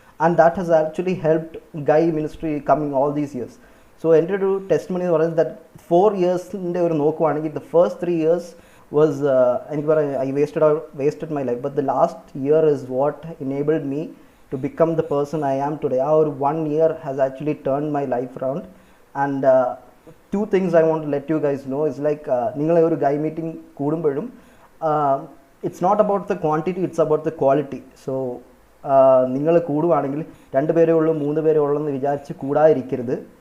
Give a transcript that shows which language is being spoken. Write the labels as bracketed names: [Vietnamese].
[English] And that has actually helped Guy ministry coming all these years. [Malayalam] So എൻ്റെ ഒരു testimony എന്ന് പറയുന്നത് that 4 ഇയേഴ്സിൻ്റെ ഒരു നോക്കുവാണെങ്കിൽ [English] the first 3 years was [Malayalam] എനിക്ക് പറയാം [English] I wasted my life, but the last year is what enabled me to become the person I am today. Our 1 year has actually turned my life around, and two things I want to let you guys know is like [Malayalam] നിങ്ങളെ ഒരു ഗൈ meeting കൂടുമ്പോഴും [English] it's not about the quantity, it's about the quality. [Malayalam] So നിങ്ങൾ കൂടുവാണെങ്കിൽ 2 പേരേ ഉള്ളൂ 3 പേരേ ഉള്ളൂ എന്ന് വിചാരിച്ച് കൂടാതിരിക്കരുത്.